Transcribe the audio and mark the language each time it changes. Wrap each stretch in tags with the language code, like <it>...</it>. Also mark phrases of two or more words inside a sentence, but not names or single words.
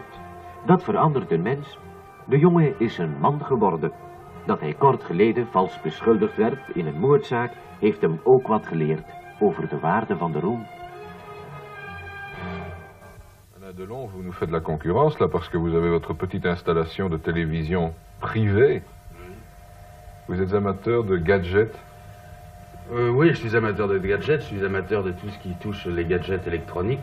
<nl>Dat verandert een mens. De jongen is een man geworden. Dat hij kort geleden vals beschuldigd werd in een moordzaak heeft hem ook wat geleerd over de waarde van de roem.</nl> <fr>Alain Delon, vous nous faites de la concurrence là parce que vous avez votre petite installation de télévision privée. Vous êtes amateur de gadgets? Oui, je suis amateur de gadgets, je suis amateur de tout ce qui touche les gadgets électroniques.</fr>